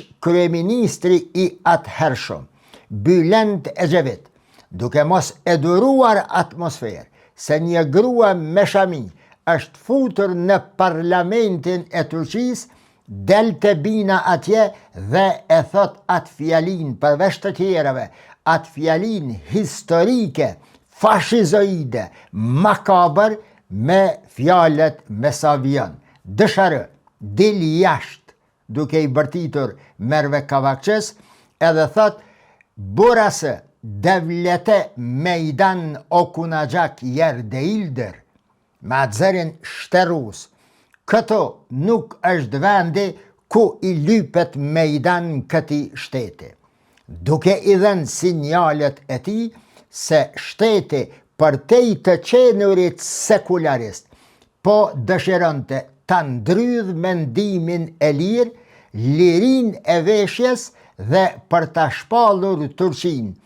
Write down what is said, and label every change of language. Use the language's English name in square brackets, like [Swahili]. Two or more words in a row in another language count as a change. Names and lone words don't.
[Albanian] kryeministri i atëhershëm, Bülent Ecevit, duke mos eduruar atmosferë se një grua me shami është futur në parlamentin e Turqisë, del të bina atje dhe e thot atë fjalin, përveç të tjerave, atë fjalin historike, fashizoide, makabër, me fjalet Mesavian. Dësharë, dil jashtë, duke i bërtitur Merve Kavakçës, edhe thot, [Turkish] burası devlete meydan okunacak yer değildir. [Albanian] Me atë zërin shterus. Këto nuk është vendi ku i lypet meydan këti shteti. Duke i dhenë sinjalet e ti se shteti për te i të qenurit sekularist, po dëshironte ta ndrydh mendimin e lirë, lirin e veshjes dhe për ta shpallur Turqinë